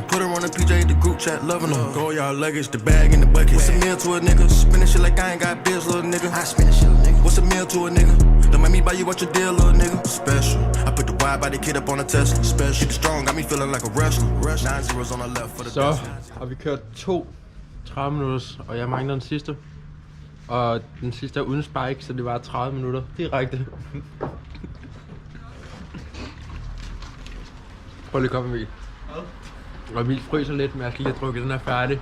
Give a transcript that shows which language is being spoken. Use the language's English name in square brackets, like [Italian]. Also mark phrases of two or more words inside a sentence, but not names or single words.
[English] Put her on the PJ, the group chat, loving her. Go y'all luggage, the bag in the bucket. What's a meal to a nigga? Spinning shit like I ain't got bills, little nigga. I spin shit, little nigga. What's a meal to a nigga? Don't make me buy you what your deal, little nigga. Special. I put the wide body kid up on a Tesla. Special. Keep it strong, got me feeling like a wrestler. 9 zeros on the left for the [Danish] Så har vi kørt 30 minutter, og jeg mangler den sidste. Og den sidste er uden spike, så det var 30 minutter direkte. Prøv lige at komme, Emil. Og Emil fryser lidt, men jeg skal lige have drukket den her færdig.